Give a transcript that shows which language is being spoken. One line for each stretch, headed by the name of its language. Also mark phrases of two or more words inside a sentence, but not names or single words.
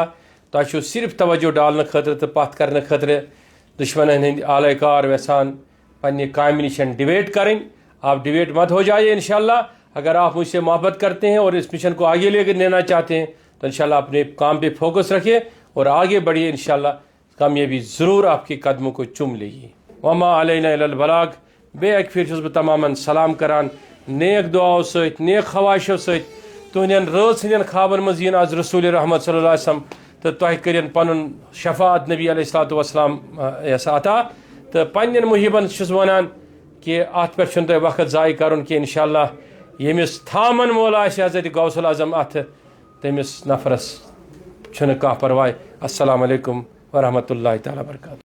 Kashmiri: تۄہہِ چھُو صرف توجہ ڈالنہٕ خٲطرٕ تہٕ پتھ کرنہٕ خٲطرٕ دشمنن ہٕنٛدۍ آلے کار یژھان پننہِ کامہِ نِش ڈِویٹ کرٕنۍ.
Urdu: آپ ڈیویٹ مت ہو جائیے
Arabic: انشاءاللہ.
Urdu: اگر آپ مجھ سے محبت کرتے ہیں اور اس مشن کو آگے لے کر لینا چاہتے ہیں تو
Arabic: انشاءاللہ
Urdu: اپنے کام پہ فوکس رکھیے اور آگے بڑھیے.
Arabic: انشاءاللہ
Urdu: کامیابی ضرور آپ کے قدموں کو چوم لے گی.
Arabic: وما علینا الا البلاغ.
Kashmiri: بے ایک پھر چھس بہ تماماً سلام کران نیک دعاؤں ست نیک خواہشوں ست تہندین رٲژ ہندین خوابن مز ین آز رسول رحمت
Arabic: صلی اللہ علیہ وسلم
Kashmiri: تو تہ کرن پن شفاعت نبی
Arabic: علیہ الصلوۃ والسلام
Kashmiri: عطا. تو پنن محبن چھس ونان کہ ات پہ تہ وقت ضائع کرن کہ
Arabic: انشاءاللہ
Kashmiri: یمس تھامن وول آسہِ حضرت غوث العظم ات تمس نفرس چھنہ کانٛہہ پرواے.
Arabic: السلام علیکم ورحمۃ اللہ تعالیٰ وبرکاتہ.